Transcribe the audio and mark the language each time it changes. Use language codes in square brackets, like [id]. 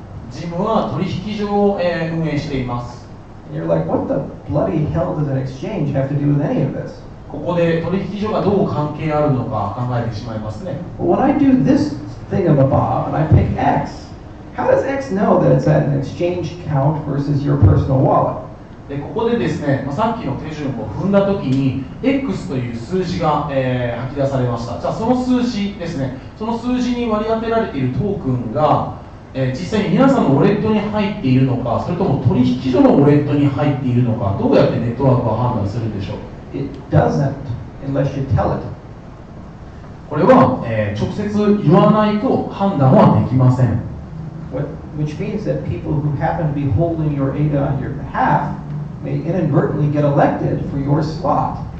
[ja] ジムは取引所を、運営しています。 [en] And you're like, what the bloody hell does an exchange have to do with any of this? [ja] ここで取引所がどう関係あるのか考えてしまいますね。 [en] Well, when I do this thingamabob and I pick X, how does X know that it's at an exchange account versus your personal wallet? [ja] でここでですね、さっきの手順を踏んだときに X という数字が、吐き出されました。じゃあその数字ですね、その数字に割り当てられているトークンが、実際に皆さんのウォレットに入っているのか、それとも取引所のウォレットに入っているのか、どうやってネットワークは判断するでしょう。 [en] It doesn't unless you tell it. [ja] これは、直接言わないと判断はできません。 [en] Which means that people who happen to be holding your ADA on your behalf may inadvertently get elected for your slot.